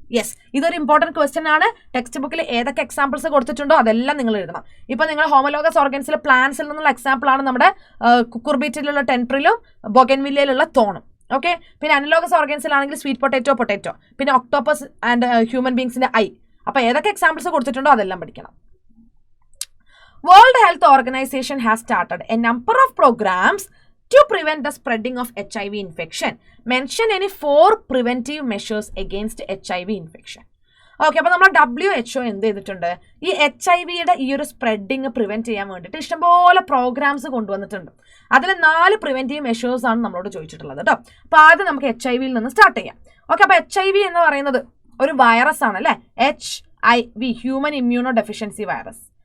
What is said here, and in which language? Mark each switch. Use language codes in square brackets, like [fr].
[ml] Yes, ഇതൊരു important question ആണ്. Text ബുക്കിൽ ഏതൊക്കെ എക്സാമ്പിൾസ് കൊടുത്തിട്ടുണ്ടോ അതെല്ലാം നിങ്ങൾ എഴുതണം. ഇപ്പൊ നിങ്ങൾ ഹോമോലോഗസ് ഓർഗൻസിലെ പ്ലാന്റ്സിൽ നിന്നുള്ള എക്സാമ്പിൾ ആണ് നമ്മുടെ കുക്കുർബീറ്റിലുള്ള ടെൻട്രിലും ബൊഗൻവില്ലയിലുള്ള തോണും. ഓക്കെ, പിന്നെ അനലോഗസ് ഓർഗൻസിലാണെങ്കിൽ സ്വീറ്റ് പൊട്ടേറ്റോ, പിന്നെ ഒക്ടോപ്പസ് ആൻഡ് ഹ്യൂമൻ ബീങ്സിന്റെ ഐ. അപ്പൊ ഏതൊക്കെ എക്സാമ്പിൾസ് കൊടുത്തിട്ടുണ്ടോ അതെല്ലാം പഠിക്കണം. [en] World Health Organisation has started a number of programmes to prevent the spreading of HIV infection. Mention any 4 preventive measures against HIV infection. [ml] Okay, അപ്പോൾ നമ്മൾ WHO എന്ത് ചെയ്തിട്ടുണ്ട്, ഈ HIV-യുടെ ഈ ഒരു സ്പ്രെഡിങ് പ്രിവെന്റ് ചെയ്യാൻ വേണ്ടിയിട്ട് ഇഷ്ടംപോലെ പ്രോഗ്രാംസ് കൊണ്ടുവന്നിട്ടുണ്ട്. അതിൽ 4 പ്രിവെന്റീവ് മെഷേഴ്സ് ആണ് നമ്മളോട് ചോദിച്ചിട്ടുള്ളത് കേട്ടോ. അപ്പോൾ ആദ്യം നമുക്ക് HIV-യിൽ നിന്ന് സ്റ്റാർട്ട് ചെയ്യാം. ഓക്കെ, അപ്പോൾ HIV എന്ന് പറയുന്നത് ഒരു വൈറസ് ആണ് അല്ലേ. HIV, human immuno deficiency virus.